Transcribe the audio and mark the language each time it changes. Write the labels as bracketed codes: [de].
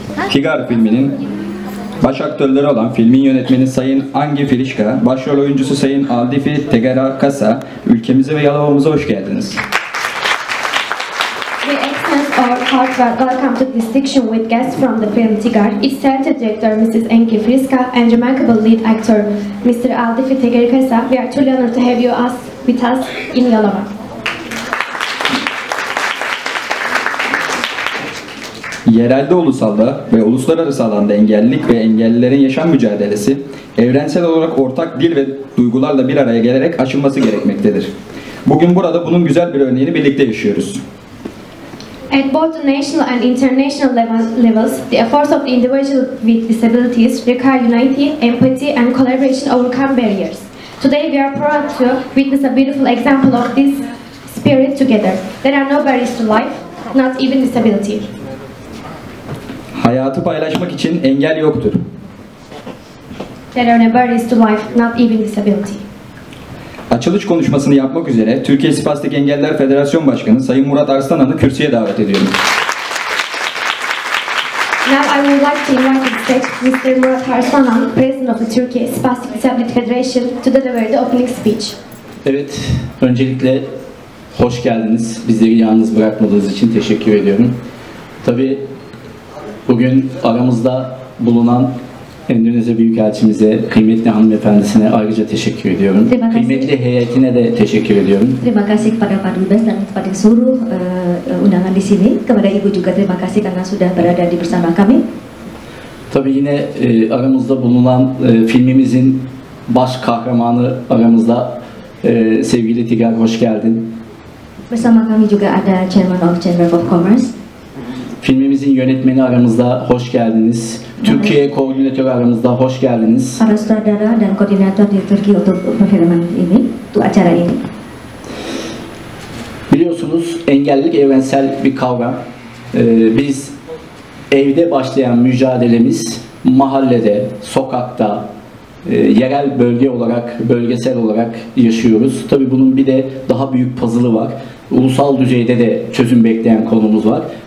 [tr] Figar filminin baş aktörleri olan filmin yönetmeni Sayın Angi Filişka, başrol oyuncusu Sayın Aldifi Tegerakasa, ülkemize ve Yalova'mıza hoş geldiniz. [en] We extend our heartfelt welcome to distinction with guests from the film Tigar, its talented director Mrs. Angi Filişka and remarkable lead actor Mr. Aldifi Tegerakasa. We are truly honored to have you with us in Yalova. [tr] Yerelde, ulusalda ve uluslararası alanda engellilik ve engellilerin yaşam mücadelesi evrensel olarak ortak dil ve duygularla bir araya gelerek aşılması gerekmektedir. Bugün burada bunun güzel bir örneğini birlikte yaşıyoruz. [en] At both the national and international levels, the efforts of the individual with disabilities require unity, empathy, and collaboration to overcome barriers. Today we are proud to witness a beautiful example of this spirit together. There are no barriers to life, not even disability. [tr] Hayatı paylaşmak için engel yoktur. [en] There are no barriers to life, not even disability. [tr] Açılış konuşmasını yapmak üzere Türkiye Spastik Engelliler Federasyon Başkanı Sayın Murat Arslanan'ı kürsüye davet ediyorum. [en] Now I would like to invite to the stage Mr. Murat Arslanan, President of the Turkey Spastic Disability Federation, to deliver the opening speech. [tr] Evet, öncelikle hoş geldiniz. Bizleri yalnız bırakmadığınız için teşekkür ediyorum. Tabii bugün aramızda bulunan Endonezya Büyükelçimize, kıymetli hanımefendisine ayrıca teşekkür ediyorum. Kıymetli heyetine de teşekkür ediyorum. [id] Terima kasih kepada Pak Dubes dan kepada seluruh undangan di sini. Kepada Ibu juga terima kasih karena sudah berada di bersama kami. [tr] Tabii yine aramızda bulunan filmimizin baş kahramanı aramızda sevgili Tigar, hoş geldin. [id] Bersama kami juga ada [en] Chairman of Chamber of Commerce. [tr] Filmimizin yönetmeni aramızda, hoş geldiniz. Türkiye koordinatörü aramızda, hoş geldiniz. [id] Para sutradara dan koordinator di Turki untuk perfilman ini, untuk acara ini. [tr] Biliyorsunuz engellilik evrensel bir kavram. Biz evde başlayan mücadelemiz mahallede, sokakta, yerel bölge olarak, bölgesel olarak yaşıyoruz. Tabii bunun bir de daha büyük puzzle'ı var. Ulusal düzeyde de çözüm bekleyen konumuz var.